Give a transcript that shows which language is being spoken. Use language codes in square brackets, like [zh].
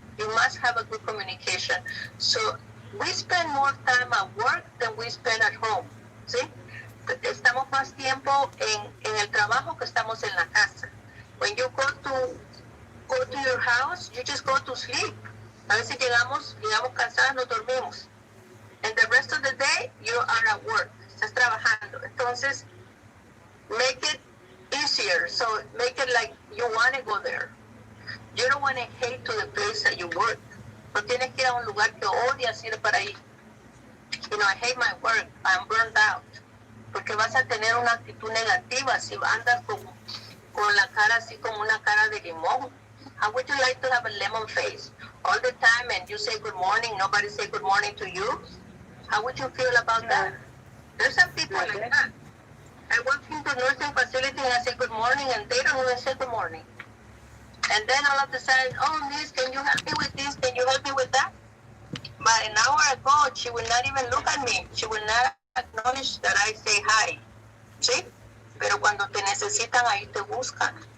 [en] You must have a good communication. So we spend more time at work than we spend at home. [es] ¿Sí? Estamos más tiempo en el trabajo que estamos en la casa. [en] When you go to your house, you just go to sleep. [es] A veces llegamos cansados, nos dormimos. [en] And the rest of the day, you are at work. [es] Estás trabajando. [en] Entonces, make it easier. So make it like you want to go there. You don't want to hate to the place that you work. [es] No tienes que ir a un lugar que odias ir para ahí. [en] You know, I hate my work. I'm burned out. [es] Porque vas a tener una actitud negativa si andas con la cara así como una cara de limón. [en] How would you like to have a lemon face all the time and you say good morning, nobody say good morning to you? How would you feel about that? There's some people like that. I walk into a nursing facility and I say good morning and they don't even say good morning. And then all of a sudden, oh, miss, can you help me with this? Can you help me with that? But an hour ago, she will not even look at me. She will not acknowledge that I say hi. [es] ¿Sí? Pero cuando te necesitan, ahí te buscan.